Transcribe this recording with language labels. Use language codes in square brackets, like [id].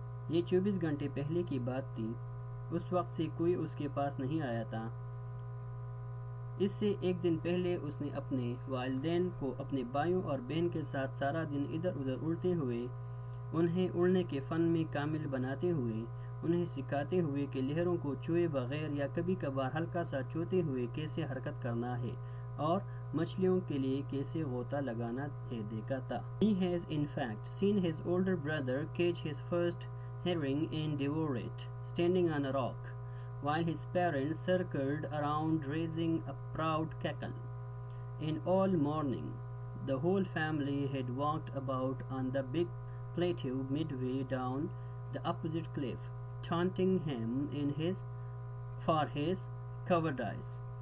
[hi] ये 24 घंटे पहले की बात थी। उस वक्त से कोई उसके पास नहीं आया था। इससे एक दिन पहले उसने अपने वालिदैन को अपने भाइयों और बहन के साथ सारा दिन इधर उधर उड़ते हुए, उन्हें उड़ने के फन में कामिल बनाते हुए, उन्हें सिखाते हुए कि लहरों को छुए बगैर या कभी कभार हल्का सा छूते हुए कैसे हरकत करना है और मछलियों के लिए कैसे गोता लगाना है देखा था। [en] He has in fact seen his older brother catch his first herring and devour it, standing on a rock, while his parents circled around raising a proud cackle. And all morning, the whole family had walked about on the big plateau midway down the opposite cliff, taunting him for his cowardice.